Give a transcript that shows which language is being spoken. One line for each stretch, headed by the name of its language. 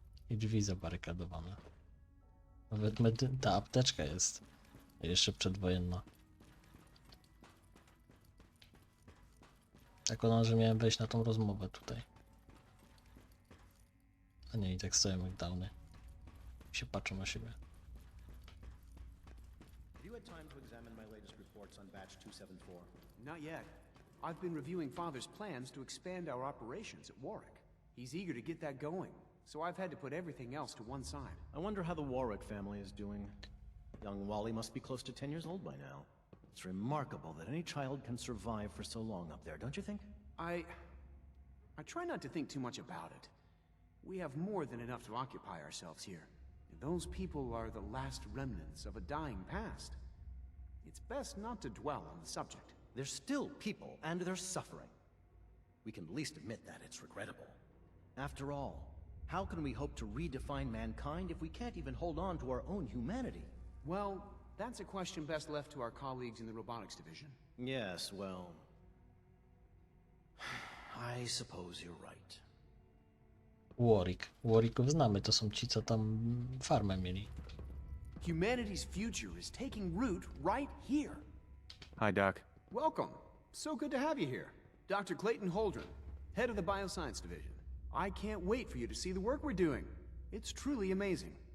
Polish: I drzwi zabarykadowane. Nawet ta apteczka jest jeszcze przedwojenna. Tak ona, że miałem wejść na tą rozmowę tutaj. A nie, i tak stoją McDowny. I się patrzą na siebie.
English: Have you had time to examine my latest reports on batch 274? Not yet. I've been reviewing Father's plans to expand our operations at Warwick. He's eager to get that going, so I've had to put everything else to one side. I wonder how the Warwick family is doing. Young Wally must be close to 10 years old by now. It's remarkable that any child can survive for so long up there, don't you think? I try not to think too much about it. We have more than enough to occupy ourselves here. And those people are the last remnants of a dying past. It's best not to dwell on the subject. They're still people, and they're suffering. We can at least admit that it's regrettable. After all, how can we hope to redefine mankind if we can't even hold on to our own humanity? Well, that's a question best left to our colleagues in the robotics division. Yes, well... I suppose you're right.
Polish: Warwicków znamy, to są ci, co tam farmę mieli.
English: Humanity's future is taking root right here. Hi, Doc. Welcome. So good to have you here. Dr. Clayton Holdren, head of the Bioscience Division. I can't wait for you to see the work we're doing. It's truly amazing.